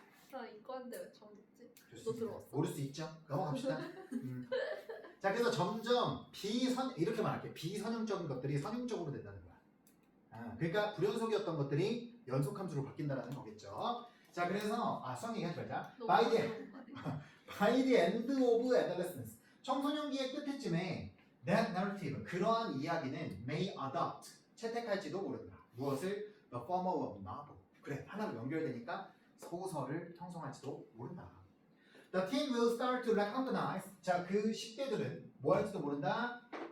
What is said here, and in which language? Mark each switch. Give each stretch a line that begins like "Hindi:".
Korean: 나 이과인데 왜 처음 듣지? 좋습니다. 들어왔어? 모를 수 있죠? 넘어갑시다. 자, 그래서 점점 이렇게 말할게. 비선형적인 것들이 선형적으로 된다는 거야. 그러니까 불연속이었던 것들이 연속함수로 바뀐다는 거겠죠. 자, 그래서 수학 얘기하지 말자.
English: By the end of adolescence.
Korean: 청소년기의 끝에쯤에 that narrative, 그러한 이야기는 may adopt, 채택할지도 모른다.
English: 무엇을? The form of novel.
Korean: 그래, 하나로 연결되니까 소설을 형성할지도 모른다.
English: The teen will start to recognize.
Korean: 자, 그 10대들은 뭐 할지도 모른다.